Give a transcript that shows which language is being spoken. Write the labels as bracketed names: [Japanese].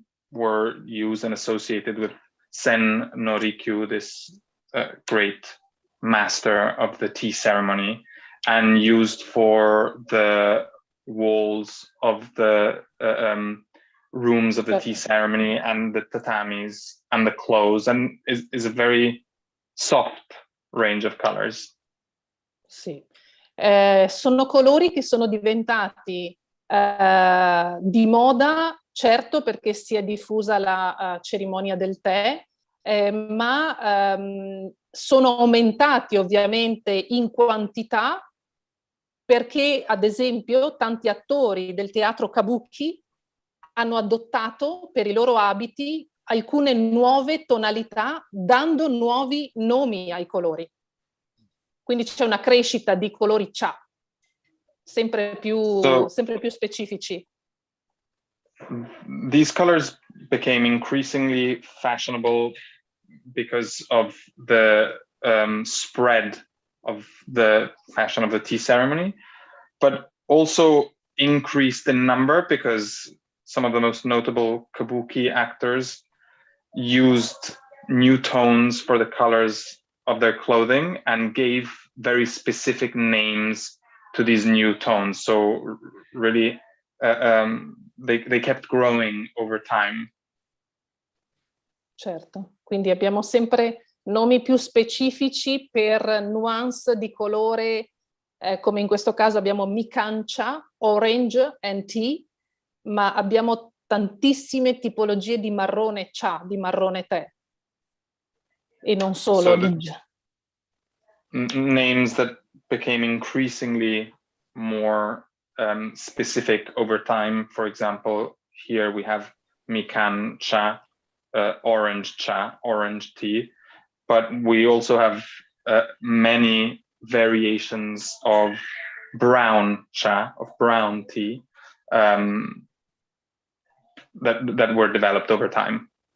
[English] were used and associated with Sen no Rikyu, this great master of the tea ceremony, and used for the walls of the rooms of the tea ceremony and the tatamis and the clothes, and is a very soft range of colors. [Italian] Sì. Sono colori che sono diventati di moda, certo perché si è diffusa la cerimonia del tè, ma sono aumentati ovviamente in quantità perché, ad esempio, tanti attori del teatro kabuki hanno adottato per i loro abiti alcune nuove tonalità, dando nuovi nomi ai colori. Quindi c'è una crescita di colori cha, sempre più specifici. [English] These colors became increasingly fashionable because of the spread of the fashion of the tea ceremony, but also increased in number because some of the most notable kabuki actors used new tones for the colors of their clothing and gave very specific names to these new tones. So really, they kept growing over time. [Italian] Certo, quindi abbiamo sempre nomi più specifici per nuance di colore, come in questo caso abbiamo mikancha, [English] orange and tea, [Italian] ma abbiamo tantissime tipologie di marrone cha, di marrone tè. E non solo. [English] So names that became increasingly more specific over time. For example, here we have mikan cha, orange cha, orange tea, but we also have many variations of brown cha, of brown tea, that were developed over time.